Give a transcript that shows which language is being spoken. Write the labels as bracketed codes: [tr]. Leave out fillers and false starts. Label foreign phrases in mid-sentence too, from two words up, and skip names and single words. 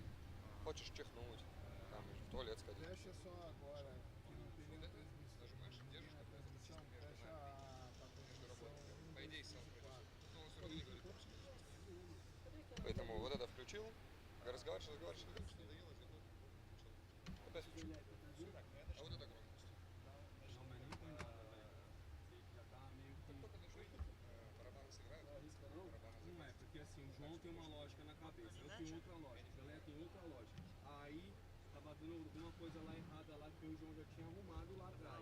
[ru] Хочешь чихнуть, там, в туалет сходить. [pt] Fecha só agora. [ru] Нажимаешь, держишь, как это [pt] Transmissão, fecha a transmissão. [ru] по идее сам придешь. Но он все равно не говорит по-русски. Поэтому вот это включил, разговариваешь, надоело, опять включил. А вот это громкость. Барабаны сыграют? [pt] Não é, porque assim, o João tem uma lógica na cabeça, eu tenho outra lógica, o Pelé tem outra lógica. Aí, tava dando alguma coisa lá errada lá que o João já tinha arrumado lá atrás.